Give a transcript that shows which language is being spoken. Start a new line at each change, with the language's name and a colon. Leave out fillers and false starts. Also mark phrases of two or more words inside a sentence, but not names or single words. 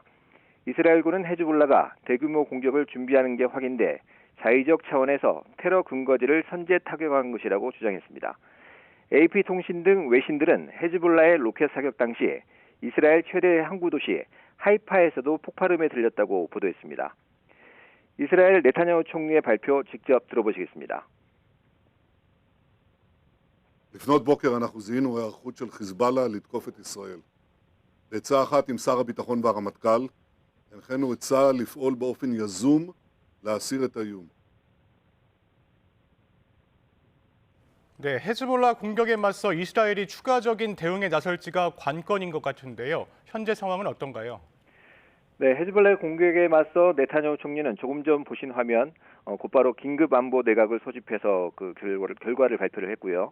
Korean: 이스라엘군은 헤즈볼라가 대규모 공격을 준비하는 게 확인돼 자의적 차원에서 테러 근거지를 선제 타격한 것이라고 주장했습니다. AP통신 등 외신들은 헤즈볼라의 로켓 사격 당시 이스라엘 최대 항구 도시 하이파에서도 폭발음이 들렸다고 보도했습니다. 이스라엘 네타냐후 총리의 발표 직접 들어보시겠습니다.
Hebrew: לפנות בוקר אנחנו זיהינו היערכות של חיזבאללה לתקוף את ישראל. בעצה אחת עם שר הביטחון והרמטכ"ל, הנחינו את צה"ל לפעול באופן יזום להסיר את האיום.
Korean: 네, 헤즈볼라 공격에 맞서 이스라엘이 추가적인 대응에 나설지가 관건인 것 같은데요. 현재 상황은 어떤가요? 네, 헤즈볼라의 공격에 맞서 네타냐후 총리는 조금 전 보신 화면 곧바로 긴급 안보 내각을 소집해서 그 결과를 발표를 했고요.